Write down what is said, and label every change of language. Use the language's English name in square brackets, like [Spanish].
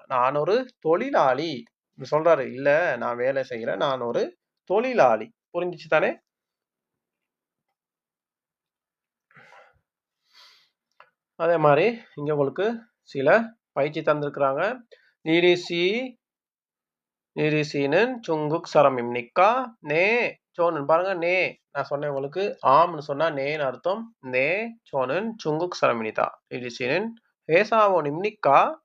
[Tamil] நான் ஒரு தொழிலாளி. சொல்றாரு, இல்ல நான் வேலை செய்யல. நான் ஒரு தொழிலாளி. புரிஞ்சுச்சு தானே? அதே மாரி இங்க உங்களுக்கு சில பயிற்சி தந்திருக்கிறாங்க. [Korean] 니리시 니리시는 중국 사람입니까? 네. 저는 [Tamil] பாருங்க நே. நான் சொன்னேன் உங்களுக்கு ஆம்னு சொன்னா நேன்னு அர்த்தம். [Korean] 네. 저는 중국 사람입니다. 니리시는 회사원입니까?